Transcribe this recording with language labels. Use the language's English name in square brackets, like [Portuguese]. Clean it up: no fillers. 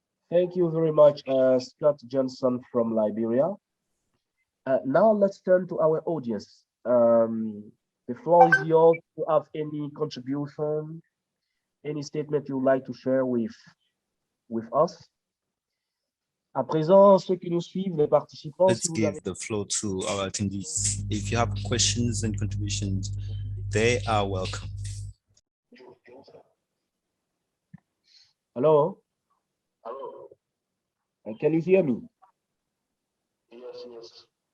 [English] Thank you very much, Scott Johnson from Liberia. Now let's turn to our audience. The floor is yours to have any contribution, any statement you'd like to share with us. [French] À présent, ceux qui nous suivent, les participants, [English] let's give the floor to our attendees. If you have questions and contributions, they are welcome. Hello? Hello. Can you hear me? Yes.